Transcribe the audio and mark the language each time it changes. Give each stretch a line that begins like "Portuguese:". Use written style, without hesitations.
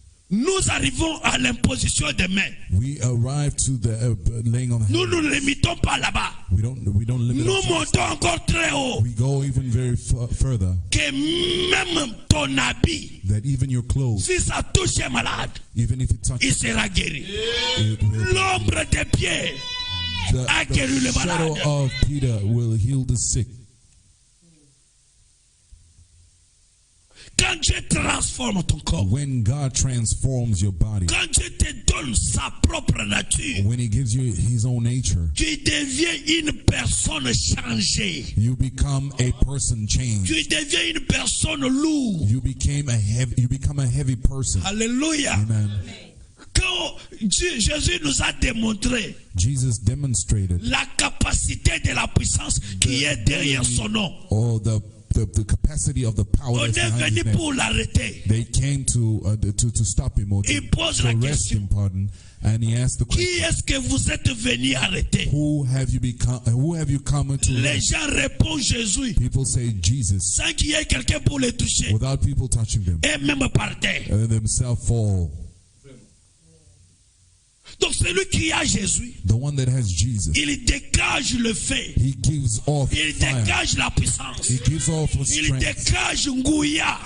French: nous arrivons à l'imposition des mains.
English: we arrive to the laying on
French: Nous
English: hands.
French: ne le limitons pas là-bas.
English: We don't limit
French: Nous
English: ourselves.
French: montons encore très haut.
English: We go even very further,
French: Que même ton habit,
English: that even your clothes,
French: si ça touche un malade,
English: even if it touches,
French: il sera guéri.
English: it will,
French: L'ombre des pieds a guéri le
English: the shadow
French: malade.
English: of Peter will heal the sick.
French: Quand Dieu transforme ton corps,
English: When God transforms your body,
French: quand Dieu te donne sa propre nature,
English: when He gives you His own nature,
French: tu deviens une personne changée.
English: you become a person changed.
French: Tu deviens une personne lourde.
English: You become a heavy person.
French: Alléluia.
English: Amen.
French: Quand Jésus nous a démontré
English: Jesus demonstrated
French: la capacité de la puissance qui est derrière son nom,
English: all the capacity of the power
French: on
English: that's
French: est
English: behind
French: venu
English: His name.
French: pour l'arrêter.
English: They came to stop him or to
French: Il pose la
English: arrest
French: question.
English: him, pardon, and he asked the
French: Qui
English: question,
French: est-ce que vous êtes venu arrêter?
English: who have you come to
French: Les
English: arrest?
French: gens répondent Jésus
English: People say Jesus
French: sans qu'il y ait quelqu'un pour les toucher.
English: without people touching them,
French: Et même par terre.
English: and themselves fall.
French: Donc celui qui a Jésus,
English: The one that has Jesus,
French: il dégage le feu.
English: he gives off
French: Il
English: fire.
French: dégage la puissance.
English: He gives off
French: Il
English: strength.
French: dégage Ngouya.